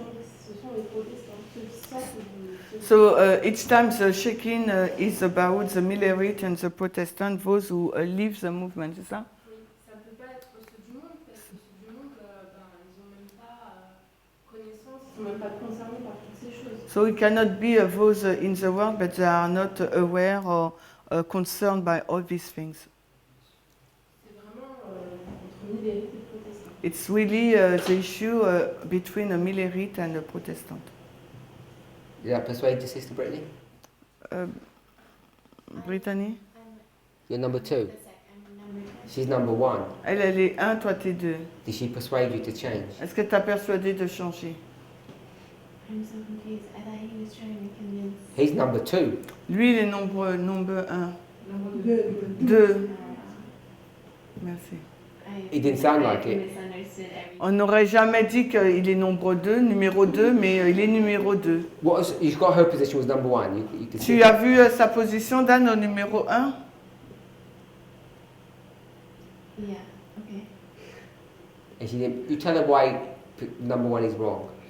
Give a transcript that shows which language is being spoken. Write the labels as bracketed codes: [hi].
[fr] Donc, ce sont les protestants, ceux qui sortent du... [en] So each time the shaking is about the Millerite and the Protestant, those who leave the movement, [fr] c'est ça? Oui, ça ne peut pas être ceux du monde, parce que ceux du monde, ils n'ont même pas connaissance, ils ne sont même pas concernés par toutes ces choses. [en] So it cannot be those in the world, but they are not aware or concerned by all these things. [fr] C'est vraiment entre Millerites et protestants. [en] It's really the issue between a Millerite and a Protestant. Did I persuade your sister Brittany? Brittany? You're number 2. The second number two. She's number 1. [fr] Elle est 1, toi t'es 2. [en] Did she persuade you to change? [fr] Est-ce que t'as persuadé de changer? [en] I'm so confused. I thought he was trying to convince. He's number 2. [fr] Lui, il est nombre 1. Nombre 2. Merci. [en] It didn't sound like I it. misunderstood everything. [fr] On n'aurait jamais dit qu'il est nombre 2, numéro 2, mais il est numéro 2. [en] What was, you've got her position was number 1. You can see [fr] Tu as vu sa position, Dan, au numéro 1? [en] Yeah. Okay. and she didn't. You tell her why number 1 is wrong.